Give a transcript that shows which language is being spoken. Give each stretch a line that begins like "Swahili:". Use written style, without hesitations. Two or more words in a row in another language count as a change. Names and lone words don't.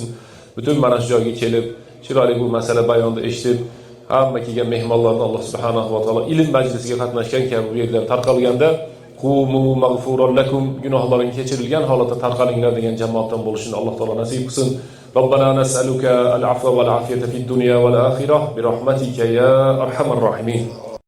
Uzbek: Butun mana shu joyga kelib, chiroyli bu masala bayonida eshitib, hamma kelgan mehmonlarni Alloh
Arabic: سبحانه وتعالى
Uzbek: ilm majlisiga qatnashgan kabi bu yerdan tarqalganda
Arabic: قوموا مغفورا لكم,
Uzbek: gunohlaring kechirilgan holatda tarqalinglar degan jamoatdan bo'lishini Alloh taolo nasib qilsin.
Arabic: ربنا نسألك العفو والعافية في الدنيا والآخرة برحمتك يا أرحم الراحمين.